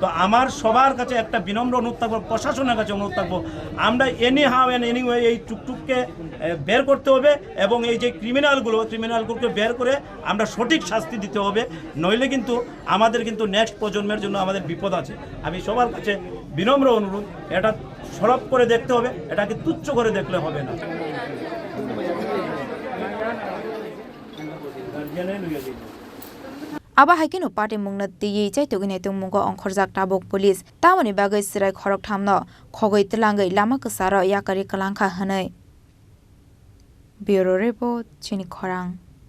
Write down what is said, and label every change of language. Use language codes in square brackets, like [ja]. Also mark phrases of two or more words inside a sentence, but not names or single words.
[bn] আমার সবার কাছে একটা বিনম্র অনুরোধ থাকবো প্রশাসনের কাছে অনুরোধ থাকবো আমরা [en] any how and anyway [bn] এই টুকটুককে বের করতে হবে এবং এই যে ক্রিমিনালগুলোকে বের করে আমরা সঠিক শাস্তি দিতে হবে নইলে কিন্তু আমাদের কিন্তু নেক্সট প্রজন্মের জন্য আমাদের বিপদ আছে আমি সবার কাছে বিনম্র অনুরোধ এটা সরব করে দেখতে হবে এটাকে তুচ্ছ করে দেখলে হবে না ইজনে লইয়া দিল [trp] Aba haikino party mungna tiyi chai tugine tung mungo ongkhorjak tabok police tamoni bagai sirai Khoroktham no khogoi tlangai lama ksaro yakari kalangkha hanai [en] Bureau report [trp] Chini Khorang